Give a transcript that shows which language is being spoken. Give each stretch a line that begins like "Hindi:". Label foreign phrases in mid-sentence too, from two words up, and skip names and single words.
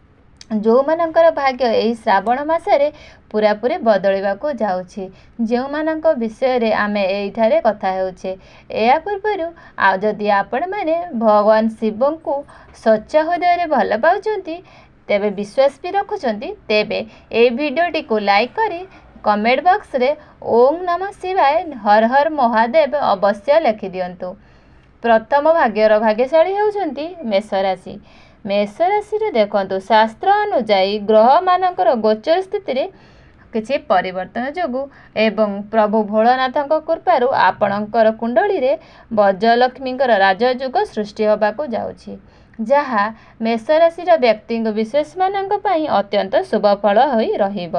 Odia: ଯୋଉ ମାନଙ୍କର ଭାଗ୍ୟ ଏହି ଶ୍ରାବଣ ମାସରେ ପୂରା ପୂରି ବଦଳିବାକୁ ଯାଉଛି, ଯୋଉ ମାନଙ୍କ ବିଷୟ ରେ ଆମେ ଏଠାରେ କଥା ହେଉଛେ। ଏହା ପୂର୍ବରୁ ଯଦି ଆପଣ ମାନେ ଭଗବାନ ଶିବଙ୍କୁ ସଚ୍ଚା ହୃଦୟ ରେ ଭଲ ପାଉଛନ୍ତି ତେବେ ବିଶ୍ୱାସ ଭି ରଖୁଛନ୍ତି ତେବେ ଏ ଭିଡିଓଟି କୁ ଲାଇକ କରି
English: comment box
Odia: ରେ
Sanskrit: ओम नमः शिवाय हर हर महादेव
Odia: ଅବଶ୍ୟ ଲେଖି ଦିଅନ୍ତୁ। ପ୍ରଥମ ଭାଗ୍ୟଶାଳୀ ହେଉଛନ୍ତି ମେଷ ରାଶି। ମେଷ ରାଶି ରେ ଦେଖନ୍ତୁ ଶାସ୍ତ୍ର ଅନୁସାରେ ଗ୍ରହ ମାନଙ୍କର ଗୋଚର ସ୍ଥିତି ରେ କିଛି ପରିବର୍ତ୍ତନ ଯୋଗୁ ଏବଂ ପ୍ରଭୁ ଭୋଳାନାଥଙ୍କ କୃପାରୁ ଆପଣଙ୍କର କୁଣ୍ଡଳୀ ରେ ବଜ୍ରଲକ୍ଷ୍ମୀଙ୍କର ରାଜଯୋଗ ସୃଷ୍ଟି ହେବାକୁ ଯାଉଛି, ଯାହା ମେଷ ରାଶିର ବ୍ୟକ୍ତି ବିଶେଷ ମାନଙ୍କ ପାଇଁ ଅତ୍ୟନ୍ତ ଶୁଭ ଫଳ ହୋଇ ରହିବ।